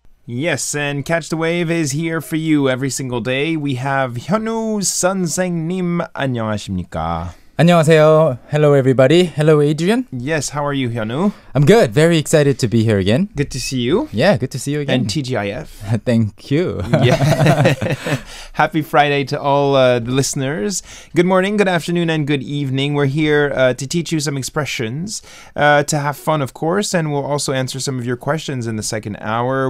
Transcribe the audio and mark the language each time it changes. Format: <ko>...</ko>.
<en>Yes, and Catch the Wave is here for you every single day. We have</en> <ko>현우 선생님, 안녕하십니까? 안녕하세요.</ko> <en>Hello, everybody. Hello, Adrian. Yes, how are you, Hyunwoo? I'm good. Very excited to be here again. Good to see you. Yeah, good to see you again. And TGIF. Thank you. Yeah. Happy Friday to all the listeners. Good morning, good afternoon, and good evening. We're here to teach you some expressions, to have fun, of course, and we'll also answer some of your questions in the second hour.</en>